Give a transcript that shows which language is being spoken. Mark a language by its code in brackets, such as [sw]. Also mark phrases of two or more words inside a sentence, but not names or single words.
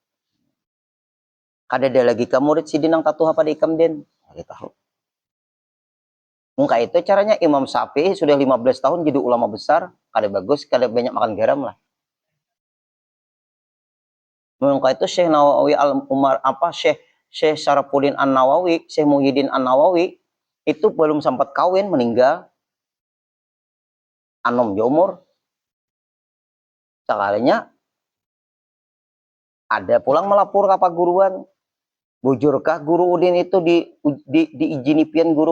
[bjn] Kada ada lagi ka murid si dinang tatuha pada ikam den. Kada tahu. Muka itu caranya Imam Syafi'i sudah 15 tahun jadi ulama besar, kada bagus, kada banyak makan garam lah. Muka itu Syekh Nawawi Al-Umar Syekh Syarafuddin An-Nawawi, Syekh Muhyiddin An-Nawawi itu belum sempat kawin meninggal. Anom umur. Sekalinya ada pulang melapor ke paguruan. Bujurkah guru udin itu diizini pian guru?